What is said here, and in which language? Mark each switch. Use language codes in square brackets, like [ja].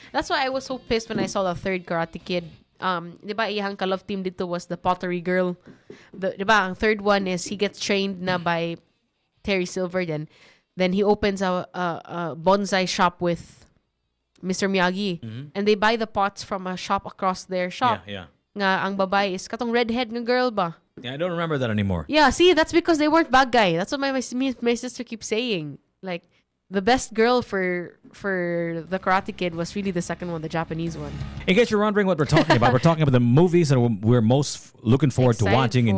[en] That's why I was so pissed when I saw the third Karate Kid. [ceb] Di ba, iyang [en] ka-love team dito was the Pottery Girl. [ceb] Di ba, ang [en] third one is he gets trained na by Terry Silver then he opens a bonsai shop with Mr. Miyagi. And they buy the pots from a shop across their shop. Yeah. [ceb] Nga ang babae is katong redhead nga girl ba? [en] Yeah, I don't remember that anymore. Yeah, see, that's because they weren't bad guy. That's what my sister keeps saying. Like, the best girl for the Karate Kid was really the second one, the Japanese one. In case you're wondering what we're talking about, we're talking about the movies that we're most looking forward to Excited watching in